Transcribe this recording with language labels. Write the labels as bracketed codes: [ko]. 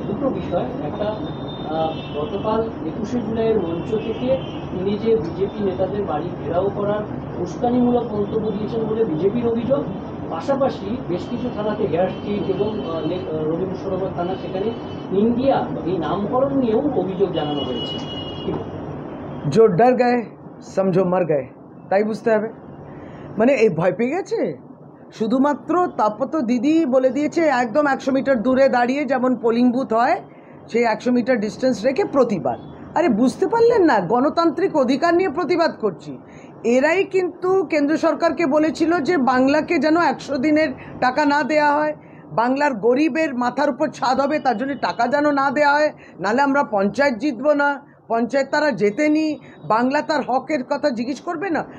[bn] 2টো বিষয়, একটা গতকাল 21শে জুলাইয়ের মঞ্চ থেকে তিনি যে বিজেপি নেতাদের বাড়ি ঘেরাও করার উস্কানিমূলক মন্তব্য দিয়েছেন বলে বিজেপির অভিযোগ, পাশাপাশি বেশ কিছু থানাতে হেয়ার স্ট্রিট এবং রবীন্দ্র সরোবর থানা, সেখানে ইন্ডিয়া এই নামকরণ নিয়েও অভিযোগ জানানো হয়েছে। [hi] जो डर गए समझो मर गए, [bn] তাই বুঝতে হবে। মানে এই ভয় পেয়ে গেছে শুধুমাত্র। তারপর তো দিদি বলে দিয়েছে একদম 100 মিটার দূরে দাঁড়িয়ে যেমন পোলিং বুথ হয় সেই 100 মিটার ডিস্টেন্স রেখে প্রতিবাদ। আরে বুঝতে পারলেন না, গণতান্ত্রিক অধিকার নিয়ে প্রতিবাদ করছি। এরাই কিন্তু কেন্দ্র সরকারকে বলেছিল যে বাংলাকে যেন 100 দিনের টাকা না দেয়া হয়, বাংলার গরিবের মাথার উপর ছাদ হবে তার জন্য টাকা যেন না দেওয়া হয়, নাহলে আমরা পঞ্চায়েত জিতবো না, পঞ্চায়েত তারা জেতেনি, বাংলা তার হকের কথা জিজ্ঞেস করবে না।